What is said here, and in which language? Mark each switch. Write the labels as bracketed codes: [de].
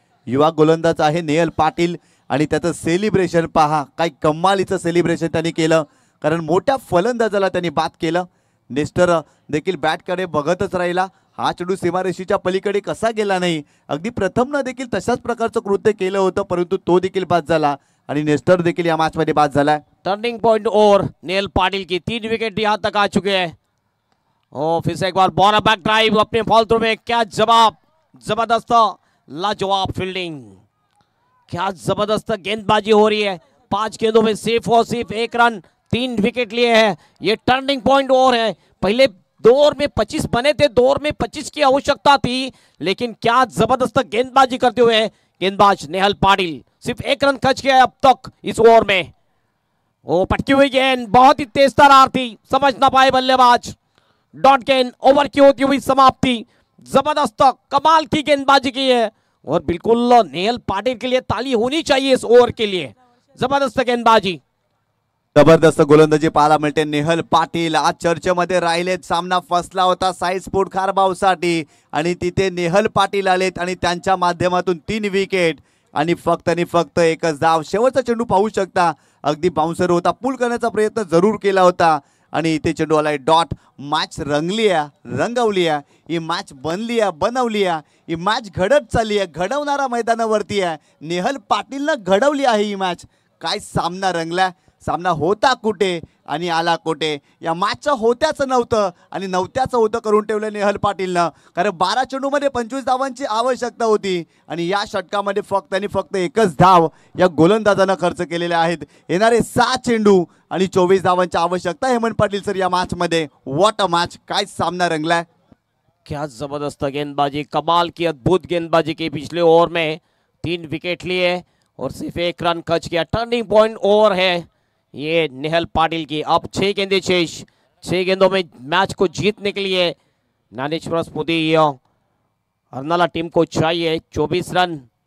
[mr] युवा गोलंदाज आहे नेहल पाटील आणि त्याचं सेलिब्रेशन पहा, काय कमालीचं सेलिब्रेशन त्यांनी केलं, कारण मोठ्या फलंदाजाला त्यांनी बाद केलं। नेस्टर देखील बॅटकडे बघतच राहिला, हा चेंडू सीमारेषेच्या पलीकडे कसा गेला नाही। अगदी प्रथमनं देखील तशाच प्रकारचं कृत्य केलं होतं, परंतु तो देखील बाद झाला आणि नेस्टर देखील या मॅच मध्ये बाद झाला। [hi] Turning point over Nehal Patil की 3 विकेट यहाँ तक आ चुके हैं। और फिर से एक बार बॉल बैक ड्राइव अपने फॉल थ्रू में, क्या जवाब, जबरदस्त लाजवाब फील्डिंग, क्या जबरदस्त गेंदबाजी हो रही है। 5 गेंदों में सिर्फ और सिर्फ 1 रन, 3 विकेट लिए हैं। ये टर्निंग पॉइंट ओवर है। पहले 2 ओवर में 25 बने थे, 2 ओवर में 25 की आवश्यकता थी, लेकिन क्या जबरदस्त गेंदबाजी करते हुए गेंदबाज नेहल पाटिल सिर्फ 1 रन खर्च किया है अब तक इस ओवर में। वो पटकी हुई गेंद बहुत ही तेज तरार थी, समझ ना पाए बल्लेबाज। डॉट गेंद ओवर की होती हुई समाप्ति, जबरदस्त कमाल की गेंदबाजी की है और बिल्कुल नेहल पाटिल के लिए ताली होनी चाहिए इस ओवर के लिए। जबरदस्त गेंदबाजी, [mr] जबरदस्त गोलंदाजी पाहायला मिळते। नेहल पाटील आज चर्चेमध्ये राहिलेत। सामना फसला होता साई स्पोर्ट खारबावसाठी आणि तिथे नेहल पाटील आलेत आणि त्यांच्या माध्यमातून 3 विकेट आणि फक्त एकच धाव। शेवटचा चेंडू पाहू शकता, अगदी बाउन्सर होता, पुल करण्याचा प्रयत्न जरूर केला होता आणि इथे चेंडू आलाय डॉट। मॅच रंगली आहे, रंगवली आहे, ही मॅच बनली आहे, बनवली आहे, ही मॅच घडत चालली आहे, घडवणारा मैदानावरती आहे। नेहल पाटीलनं घडवली आहे ही मॅच। काय सामना रंगला, सामना होता कुठे आणि आला कुठे। या मॅचचं होत्याचं नव्हतं आणि नव्हत्याचं होतं करून ठेवलं नेहल पाटीलनं, कारण 12 चेंडूमध्ये 25 धावांची आवश्यकता होती आणि या षटकामध्ये फक्त एकच धाव या गोलंदाजानं खर्च केलेले आहेत। येणारे 6 चेंडू आणि 24 धावांची आवश्यकता हेमंत पाटील सर या मॅच मध्ये। [en] what a match, [mr] काय सामना रंगलाय, [hi] क्या जबरदस्त गेंदबाजी, कमाल की अद्भुत गेंदबाजी की। पिछले ओवर में 3 विकेट लिए और सिर्फ 1 रन खर्च किया। टर्निंग पॉइंट ओवर है ये नेहल पाटिल की। अब 6 गेंदें शेष, 6 गेंदों में मैच को जीतने के लिए ज्ञानेश्वर स्मृति अर्नाला टीम को चाहिए 24 रन।